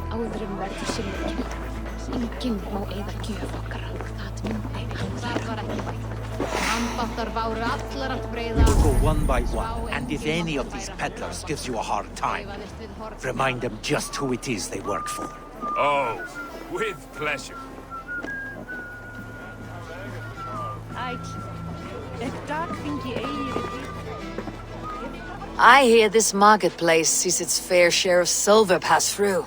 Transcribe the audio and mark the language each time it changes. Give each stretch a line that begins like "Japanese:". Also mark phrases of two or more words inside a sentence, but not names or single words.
Icelandic: Drengr verður silfurkinn. Enginn má eyða gjöf okkar. Það myndi hann. Það var ekki vægt. Ambáttar báru allar að breyða.
English: We'll go one by one, and if any of these peddlers gives you a hard time, remind them just who it is they work for. Oh, with pleasure. I hear this marketplace sees its fair share of silver pass through.